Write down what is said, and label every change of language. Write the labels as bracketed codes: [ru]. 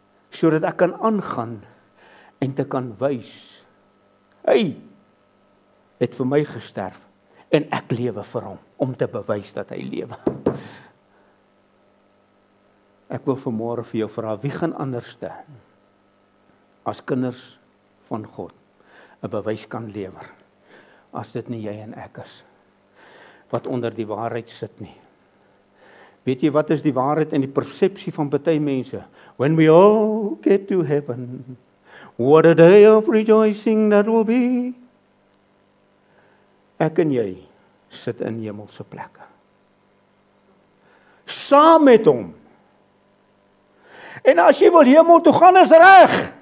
[af] Sodat ek kan aangaan en te kan wys. Hey, het vir my gesterf en ek lewe vir hom om te bewys dat hy lewe. Ek wil vanmôre vir jou vra, wie gaan anderste as kinders van God 'n bewys kan lewer as dit nie jy en ek is wat onder die waarheid sit nie. Weet jy wat is die waarheid en die persepsie van baie mense? [en] When we all get to heaven, what a day of rejoicing that will be. [af] Ek en jy sit in hemelse plekke. Saam met hom. En as jy wil hemel toe gaan, is reg.